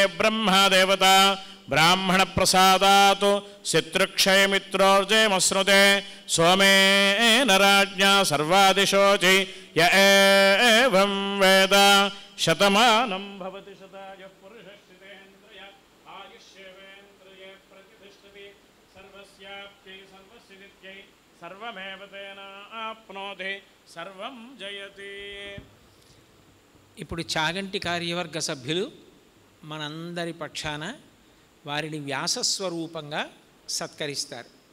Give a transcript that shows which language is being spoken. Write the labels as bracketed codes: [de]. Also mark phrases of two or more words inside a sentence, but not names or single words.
[sa] ब्रह्मा देवता ब्राह्मणप्रसादात् शत्रुक्षयमित्रोर्जयमश्नुते सोमेन राज्ञा सर्वादिशोचि य एवं वेद शतमानं भवति शतायुः पुरुषस्थितेन्द्रिय आयुष्येवेन्द्रिये प्रतिष्ठति सर्वस्याप्यै सर्वसिद्ध्यै सर्वमेव तेनाप्नोति सर्वं जयति. [te] ఇప్పుడు చాగంటి కార్యవర్గ సభ్యులు మనందరి పక్షాన వారిని వ్యాసస్వరూపంగా సత్కరిస్తారు.